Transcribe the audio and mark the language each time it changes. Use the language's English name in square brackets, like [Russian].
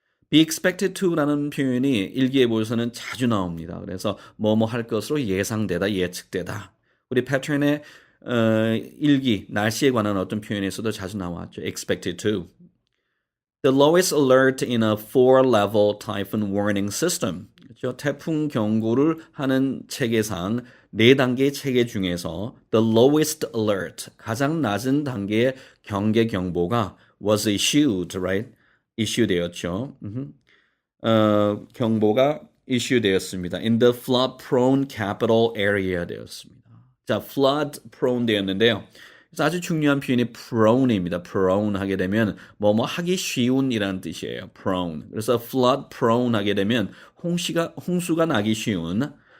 [Korean] be expected to라는 표현이 일기에 보여서는 자주 나옵니다. 그래서 뭐뭐 할 것으로 예상되다, 예측되다. 우리 패턴의 일기, 날씨에 관한 어떤 표현에서도 자주 나왔죠. [English] expected to. The lowest alert in a 4-level typhoon warning system. [Korean] 그렇죠? 태풍 경고를 하는 체계상 4단계의 체계 중에서 [English] the lowest alert, [Korean] 가장 낮은 단계의 경계 경보가 was issued, right? issue되었죠. 경보가 issue되었습니다. [English] In the flood-prone capital area 되었습니다. [Korean] 자, flood-prone 되었는데요. 그래서 아주 중요한 표현이 prone입니다. prone 하게 되면 뭐뭐 하기 쉬운이라는 뜻이에요. prone. 그래서 flood-prone 하게 되면 홍수가 나기 쉬운